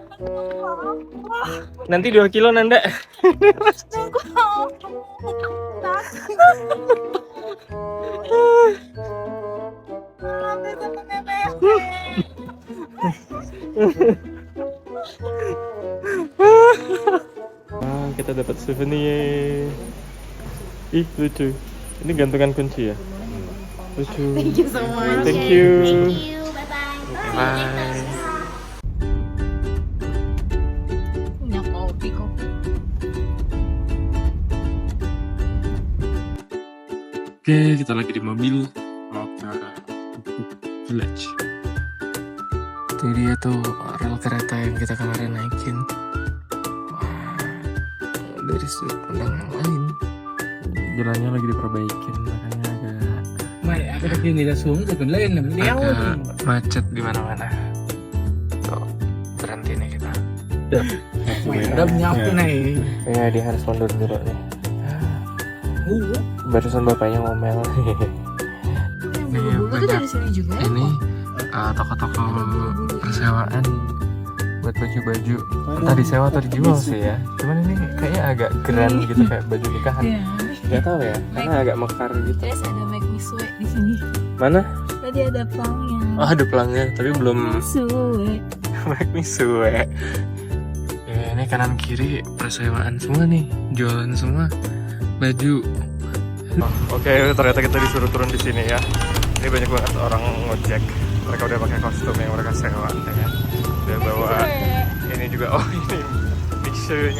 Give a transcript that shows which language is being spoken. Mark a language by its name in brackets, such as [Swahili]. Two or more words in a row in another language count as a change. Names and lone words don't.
[Indonesian] Nanti 2 kilo Nanda. Kita dapat souvenir. Ih, lucu. Ini gantungan kunci ya? Lucu. [English] Thank you so much. Thank you. Bye-bye. Bye. [Indonesian] Punya kopi. Oke, kita lagi di mobil Village. Itu dia tuh rel kereta yang kita kemarin naikin. Wah, dari sudut pandang yang lain. Jalannya lagi diperbaikin, makanya agak [Vietnamese] Mày cái kia người ta xuống rồi còn lên là mới đéo. [Indonesian] agak macet di mana-mana. Tuh, berhenti nih kita. [Vietnamese] Đâm nhau cái này. [Indonesian] Ya, dia harus mundur dulu nih. Barusan bapaknya ngomel. Bulu tuh dari sini juga. Ini toko-toko persewaan buat baju-baju. Entah disewa atau dijual sih ya. Cuman ini kayaknya agak keren gitu kayak baju nikahan. Iya. Nggak tahu ya, karena agak mekar gitu. Terus ada [English] make me sweat [Indonesian] di sini. Mana? Tadi ada pelangnya. Oh, ada pelangnya, tapi belum Sweat. [English] make me sweat. [Indonesian] Ya, ini kanan kiri persewaan semua nih, jualan semua baju. Oke, ternyata kita disuruh turun di sini ya. Ini banyak banget orang ngojek. Mereka udah pakai kostum yang mereka sewa, ya kan? Udah bawa ini juga. Oh, ini mixernya.